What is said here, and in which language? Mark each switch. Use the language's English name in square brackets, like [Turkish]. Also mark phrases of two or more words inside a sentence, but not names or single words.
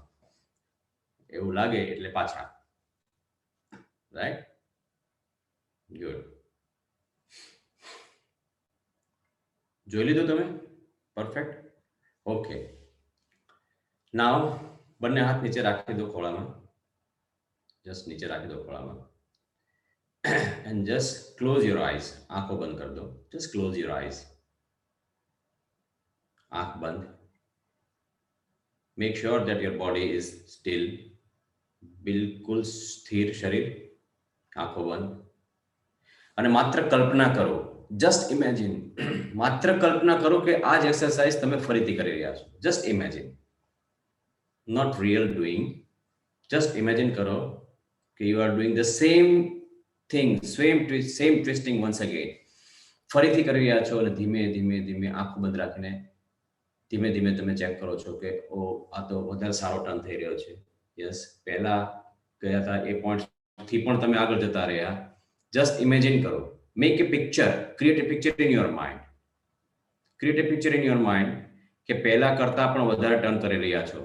[Gujarati] એવું લાગે એટલે પાછા. રાઈટ? ગુડ. જોઈ લીધું તમે? [English] Perfect. Okay. Now [Gujarati] બંને હાથ નીચે રાખી દો ખોળામાં. [English] just [Gujarati] રાખી દો ખોળામાં. [English] And just close your eyes. [Gujarati] આંખો બંધ કરી દો. [English] Just close your eyes. [Gujarati] આંખ બંધ. [English] Make sure that your body is still. [Gujarati] બિલકુલ સ્થિર શરીર. આંખો બંધ. અને માત્ર કલ્પના કરો. [English] Just imagine. [Gujarati] માત્ર કલ્પના કરો કે આ જ એક્સરસાઇઝ તમે ફરીથી કરી રહ્યા છો. [English] Just imagine. Not real doing. Just imagine [Gujarati] કરો કે [English] you are doing the same thing, same twisting once again. [Gujarati] ફરીથી કરી રહ્યા છો અને ધીમે ધીમે ધીમે આંખો બંધ રાખીને ધીમે ધીમે તમે ચેક કરો છો કે ઓ આ તો વધારે સારો ટર્ન થઈ રહ્યો છે. યસ, પહેલા ગયા હતા એ પોઈન્ટથી પણ તમે આગળ જતા રહ્યા. [English] just imagine [Gujarati] કરો. [English] Make a picture, create a picture in your mind. Create a picture in your mind. ક્રિએટ એ પિક્ચર ઇન યોર માઇન્ડ [Gujarati] કે પહેલા કરતા પણ વધારે ટર્ન કરી રહ્યા છો.